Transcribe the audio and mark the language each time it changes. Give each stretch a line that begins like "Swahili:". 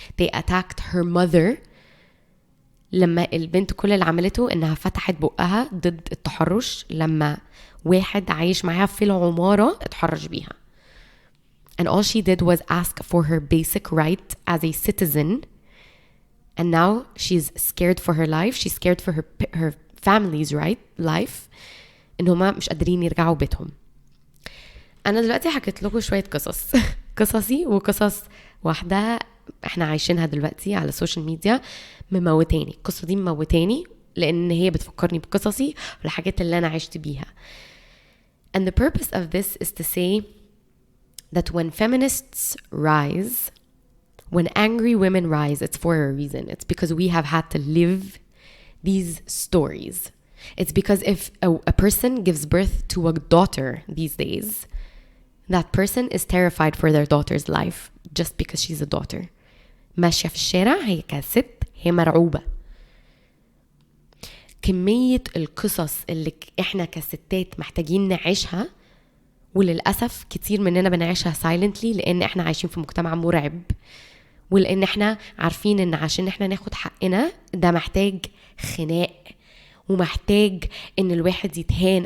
English: They attacked her mother
Arabic: لما البنت كل اللي عملته انها فتحت بقها ضد التحرش لما واحد عايش معاها في العمارة اتحرش بيها.
English: And all she did was ask for her basic right as a citizen. And now she's scared for her life. She's scared for her family's life.
Arabic: إن هما مش قادرين يرجعوا بيتهم. أنا دلوقتي حكيت لكم شوية قصص قصصي وقصص واحدة احنا عايشينها دلوقتي على السوشيال ميديا مموتاني. القصة دي مموتاني لأن هي بتفكرني بقصصي والحاجات اللي أنا عشت بيها.
English: And the purpose of this is to say that when feminists rise, when angry women rise, it's for a reason. It's because we have had to live these stories. It's because if a person gives birth to a daughter these days, that person is terrified for their daughter's life just because she's a daughter.
Arabic: ماشية في الشارع هي كست هي مرعوبة. كمية القصص اللي احنا كستات محتاجين نعيشها وللأسف كتير مننا بنعيشها silently لأن احنا عايشين في مجتمع مرعب ولأن احنا عارفين ان عشان احنا ناخد حقنا ده محتاج خناق ومحتاج ان الواحد يتهان.